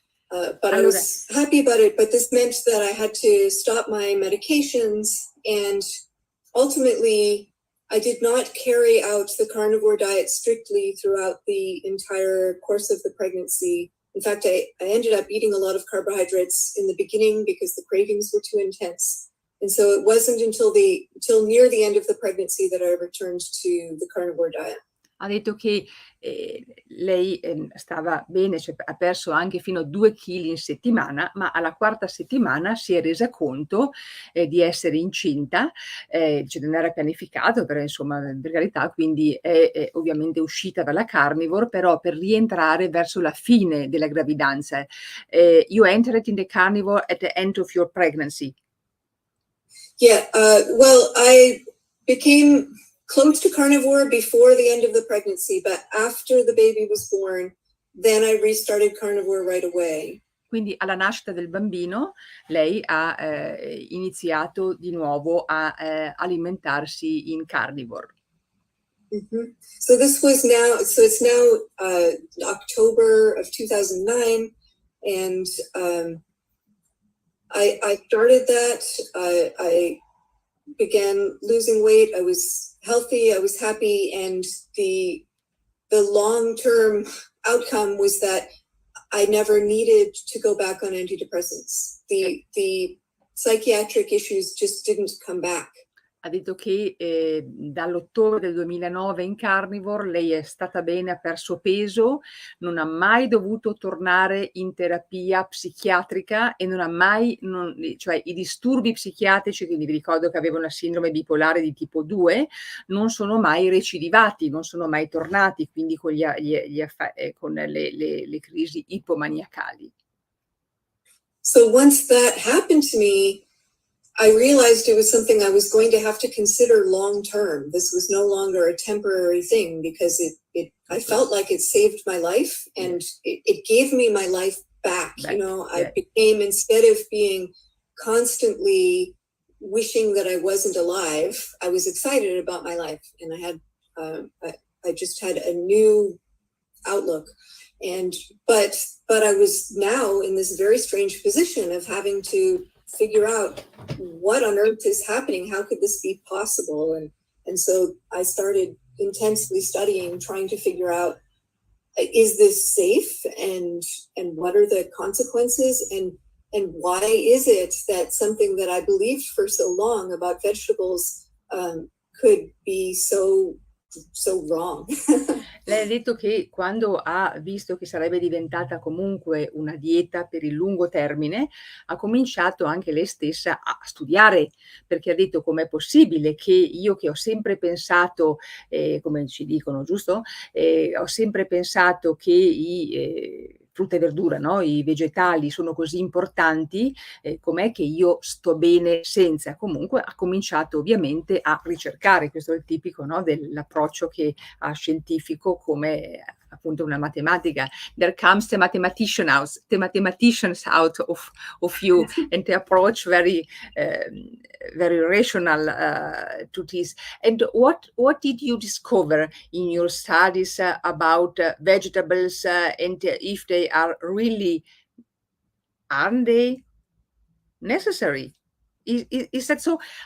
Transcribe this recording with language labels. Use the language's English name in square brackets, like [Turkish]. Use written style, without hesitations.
[English] But I was happy about it, but this meant that I had to stop my medications, and ultimately I did not carry out the carnivore diet strictly throughout the entire course of the pregnancy. In fact, I ended up eating a lot of carbohydrates in the beginning because the cravings were too intense. And so it wasn't until near the end of the pregnancy that I returned to the carnivore diet. [Italian] Ha detto che lei stava bene, cioè ha perso anche fino a 2 chili in settimana, ma alla quarta settimana si è resa conto di essere incinta, cioè non era pianificato, però insomma per carità, quindi è ovviamente uscita dalla carnivore, però per rientrare verso la fine della gravidanza. [English] You entered in the carnivore at the end of your pregnancy. Yeah, well, I became close to carnivore before the end of the pregnancy, but after the baby was born, then I restarted carnivore right away. [Italian] Quindi alla nascita del bambino lei ha iniziato di nuovo a alimentarsi in carnivore. Mm-hmm. [English] So it's now October of 2009, and I started that. I began losing weight. I was healthy. I was happy, and the long-term outcome was that I never needed to go back on antidepressants. The psychiatric issues just didn't come back. [Italian] Ha detto che dall'ottobre del 2009 in carnivore lei è stata bene, ha perso peso, non ha mai dovuto tornare in terapia psichiatrica e non ha mai, cioè i disturbi psichiatrici, quindi vi ricordo che aveva una sindrome bipolare di tipo 2, non sono mai recidivati, non sono mai tornati, quindi con con le crisi ipomaniacali. [English] So once that happened to me, I realized it was something I was going to have to consider long term. This was no longer a temporary thing because I felt like it saved my life, and it gave me my life back. You know, I became, instead of being constantly wishing that I wasn't alive, I was excited about my life, and I had I just had a new outlook. But I was now in this very strange position of having to figure out what on earth is happening. How could this be possible? And so I started intensely studying, trying to figure out, is this safe, and what are the consequences, and why is it that something that I believed for so long about vegetables could be so wrong? [Italian] Lei ha detto che quando ha visto che sarebbe diventata comunque una dieta per il lungo termine, ha cominciato anche lei stessa a studiare, perché ha detto: com'è possibile che io, che ho sempre pensato, come ci dicono, giusto? Ho sempre pensato che i frutta e verdura, no? I vegetali sono così importanti, com'è che io sto bene senza? Comunque ha cominciato ovviamente a ricercare, questo è il tipico, no, dell'approccio che ha scientifico, come appunto una matematica, [English] there comes the mathematicians out of you, and they approach very rational to this. And what did you discover in your studies about vegetables, and if they are really, aren't they necessary? Is that so?